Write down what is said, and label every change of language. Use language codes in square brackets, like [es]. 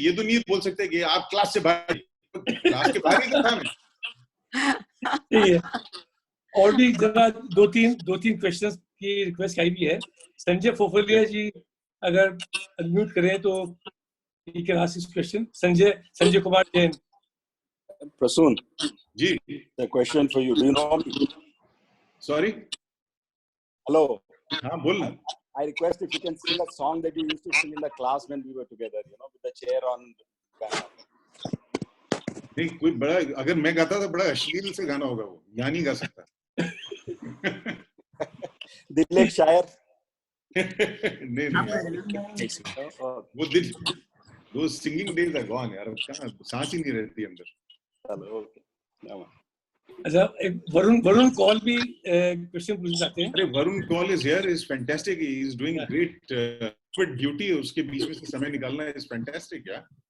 [hi] ये तो नहीं बोल सकते कि आप क्लास से बाहर. क्लास के बाहर ही तो था मैं. और भी जरा दो तीन क्वेश्चंस की रिक्वेस्ट आई भी है. संजय फोफलिया जी अगर अनम्यूट करें तो [en] you can ask this question. [hi] Sanjay Kumar Jain. Prasoon. Ji. [en] The question for you. Do you know me? Sorry. Hello. [hi] हाँ बोल. [en] I request if you can sing a song that you used to sing in the class when we were together. You know, with the chair on. [hi] नहीं, कोई बड़ा अगर मैं गाता तो बड़ा अश्लील से गाना होगा, वो यहाँ नहीं गा सकता. दिल एक शायर. नहीं वो दिल, [en] those singing days are gone यार. [hi] कहाँ सांस ही नहीं रहती अंदर. चलो ओके. अच्छा, वरुण कॉल भी क्वेश्चन पूछना चाहते हैं. [en] अरे Varun call is here, is fantastic. He is doing great with beauty. [hi] उसके बीच में से समय निकालना [en] is fantastic [hi] यार.